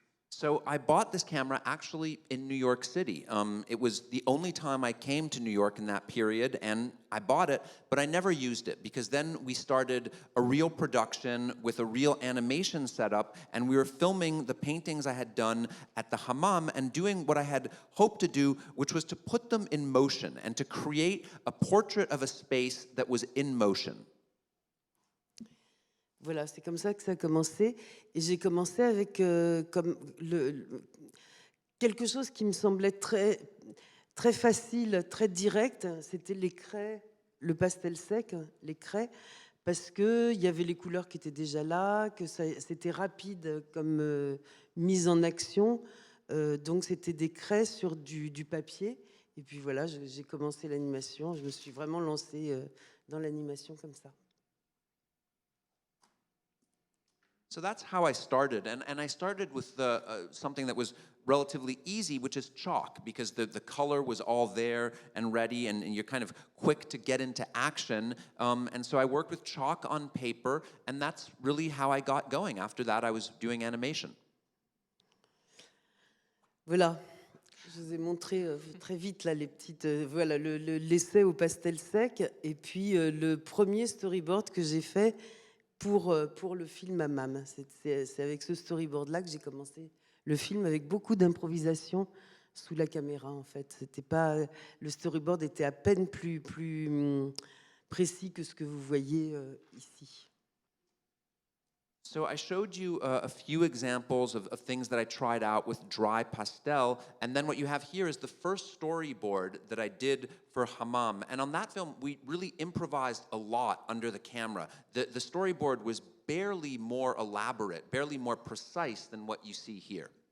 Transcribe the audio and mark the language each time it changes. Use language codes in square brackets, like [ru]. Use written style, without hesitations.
[en] So I bought this camera actually in New York City. It was the only time I came to New York in that period, and I bought it, but I never used it because then we started a real production with a real animation setup, and we were filming the paintings I had done at the hammam and doing what I had hoped to do, which was to put them in motion and to create a portrait of a space that was in motion. [fr] Voilà, c'est comme ça que ça a commencé. Et j'ai commencé avec quelque chose qui me semblait très, très facile, très direct. C'était les craies, le pastel sec, les craies, parce qu'il y avait les couleurs qui étaient déjà là, que c'était rapide comme mise en action. Donc c'était des craies sur du papier. Et puis voilà, j'ai commencé l'animation. Je me suis vraiment lancée dans l'animation comme ça. [en] So that's how I started, and I started with something that was relatively easy, which is chalk, because the color was all there and ready, and you're kind of quick to get into action. And so I worked with chalk on paper, and that's really how I got going. After that, I was doing animation. [fr] Voilà, je vous ai montré très vite là, les petites, voilà, l'essai au pastel sec, et puis le premier storyboard que j'ai fait pour le film Hammam. C'est avec ce storyboard-là que j'ai commencé le film, avec beaucoup d'improvisation sous la caméra, en fait. C'était pas, le storyboard était à peine plus précis que ce que vous voyez ici. [en] So I showed you a few examples of things that I tried out with dry pastel, and then what you have here is the first storyboard that I did for Hammam. And on that film, we really improvised a lot under the camera. The storyboard was barely more elaborate, barely more precise than what you see here.